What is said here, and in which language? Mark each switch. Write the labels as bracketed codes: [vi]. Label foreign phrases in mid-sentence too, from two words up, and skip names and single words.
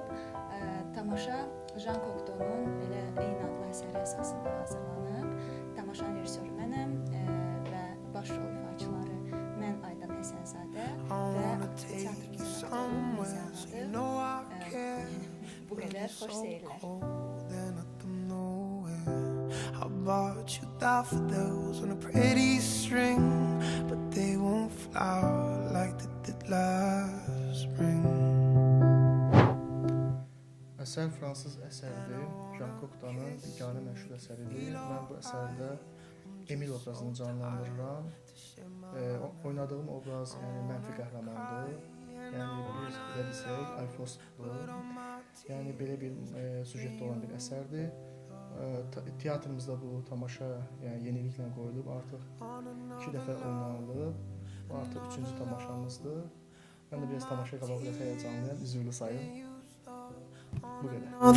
[az] Tamaşa Jean Cocteau'nun elə eyni adlı əsəri əsasında hazırlanıb. Tamaşanın rejissoru mənəm və baş rol ifaçıları mən Aydan Həsənzadə və teatrımızın adı bu qədər xoş seyirlər. [en] I bought you daffodils on a pretty string, but they won't flower like they did last spring. [az] Əsər fransız əsərdir. Jean Cocteau'nun biganə məşhur əsəridir. Mən bu əsərdə Emil obrazını canlandırıram. Oynadığım obraz mənfi qəhrəmandır. Yəni biz belə desək, Alfosdur. Yəni belə bir süjetdə olan bir əsərdir. Teatrımızda bu tamaşa yeniliklə qoyulub, artıq 2 dəfə oynanılıb, bu artıq 3-cü tamaşamızdır. Mən də biraz tamaşaya qabaq biraz həyəcanlıyam, üzrlü sayın. Bu qədər.